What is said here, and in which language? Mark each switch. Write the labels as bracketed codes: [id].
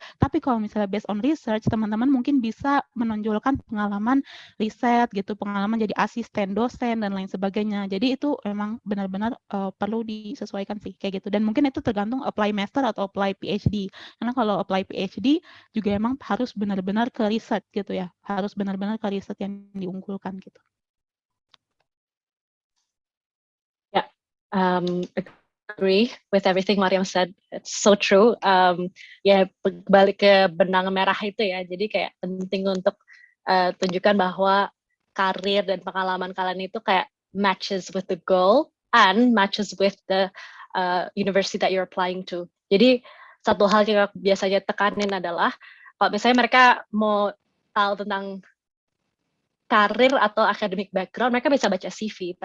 [id] Tapi kalau misalnya based on research, teman-teman mungkin bisa menonjolkan pengalaman riset gitu, pengalaman jadi asisten dosen dan lain sebagainya. Jadi itu memang benar-benar perlu disesuaikan sih kayak gitu. Dan mungkin itu tergantung apply master atau apply PhD. Karena kalau apply PhD juga emang harus benar-benar ke riset gitu ya. Harus benar-benar ke riset yang diunggulkan gitu. [en] Ya, agree with everything Mariam said. It's so true. [id] Ya, balik ke benang merah itu ya. Jadi kayak penting untuk tunjukkan bahwa karir dan pengalaman kalian itu kayak [en] matches with the goal and matches with the university that you're applying to. [id] Jadi satu hal yang aku biasanya tekanin adalah kalau misalnya mereka mau tahu tentang karir atau academic background, mereka bisa baca CV.